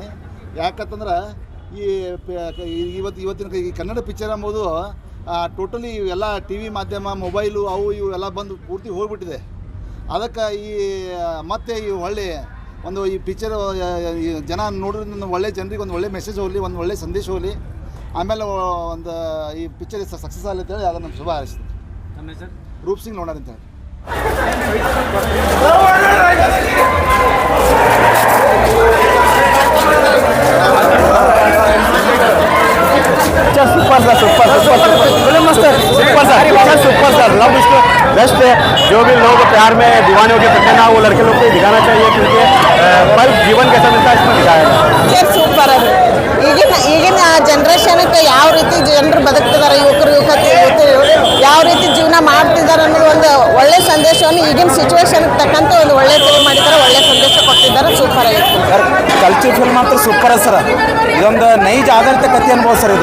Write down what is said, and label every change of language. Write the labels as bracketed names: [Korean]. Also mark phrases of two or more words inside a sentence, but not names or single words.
[Kannada] ಯಾಕಂತಂದ್ರೆ ಇವತ್ತಿನ ಈ ಕನ್ನಡ ಪಿಕ್ಚರ್ ಎಂಬುದು ಟೋಟಲಿ ಎಲ್ಲ ಟಿ ವಿ ಮಾಧ್ಯಮ, ಮೊಬೈಲು ಅವು ಇವು ಎಲ್ಲ ಬಂದು ಪೂರ್ತಿ ಹೋಗ್ಬಿಟ್ಟಿದೆ. ಅದಕ್ಕೆ ಮತ್ತೆ ಈ ಒಂದು ಈ ಪಿಕ್ಚರ್ ಜನ ನೋಡೋದ್ರಿಂದ ಒಳ್ಳೆ ಜನರಿಗೆ ಒಂದು ಒಳ್ಳೆ ಮೆಸೇಜ್ ಹೋಗಲಿ, ಒಂದು ಒಳ್ಳೆ ಸಂದೇಶ ಹೋಗಲಿ, ಆಮೇಲೆ ಒಂದು ಈ ಪಿಕ್ಚರ್ ಸಕ್ಸಸ್ ಆಗಲಿ ಅಂತೇಳಿ ಅದನ್ನು ನಮ್ಮ ಶುಭ ಹಾರೈಸ್ತೀನಿ. ನಮ್ಮ ಹೆಸರು ರೂಪ್ ಸಿಂಗ್ ನೋಡೋಣ ಅಂತೇಳಿ. [English] super sir love [Hindi] इसको बेस्ट है। जो भी लोग प्यार में दीवाने होकर करते ना, वो लड़के लोग को दिखाना चाहिए, क्योंकि पल जीवन कैसा मिलता है इसमें दिखाया है। [Kannada] ಸೂಪರ್ ಅದು ಈಗಿನ ಜನರೇಷನ್ಗೆ ಯಾವ ರೀತಿ ಜನರು ಬದುಕ್ತಿದ್ದಾರೆ, ಯುವಕರು ಯಾವ ರೀತಿ ಜೀವನ ಮಾಡ್ತಿದ್ದಾರೆ ಅನ್ನೋದು ಒಂದು ಒಳ್ಳೆ ಸಂದೇಶವನ್ನು ಈಗಿನ ಸಿಚುವೇಶನ್ಗೆ ತಕ್ಕಂತೆ ಒಂದು ಒಳ್ಳೆ ಫಿಲ್ಮ್ ಮಾಡಿದ್ದಾರೆ, ಒಳ್ಳೆ ಸಂದೇಶ ಕೊಟ್ಟಿದ್ದಾರೆ. ಸೂಪರ್ ಆಗಿತ್ತು ಸರ್. [English] culture film [Kannada] ಮಾತ್ರ ಸೂಪರ್ है ಸರ್. ಇದೊಂದು ನೈಜ ಆಧಾರಿತ ಕಥೆ ಅನ್ಬೋದು ಸರ್.